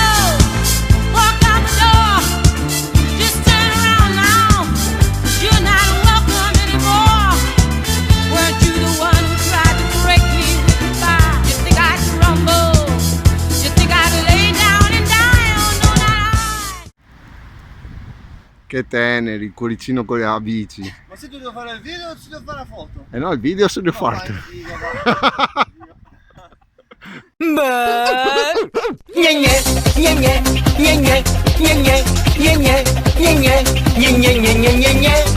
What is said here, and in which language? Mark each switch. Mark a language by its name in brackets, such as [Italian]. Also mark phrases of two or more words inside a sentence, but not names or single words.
[English] Walk out the door. Just turn around now, 'cause you're not welcome anymore. Weren't you the one who tried to break me with goodbye? You think I'd crumble? You think I'd lay down and die? Oh no, not I. [Italian] Che teneri, il cuoricino con la bici. Ma se tu devo fare il video o si devo fare la foto? E no, il video se ne No, fatto. vai, figa, va. Nye nye nye nye nye nye nye nye nye nye nye nye nye nye nye nye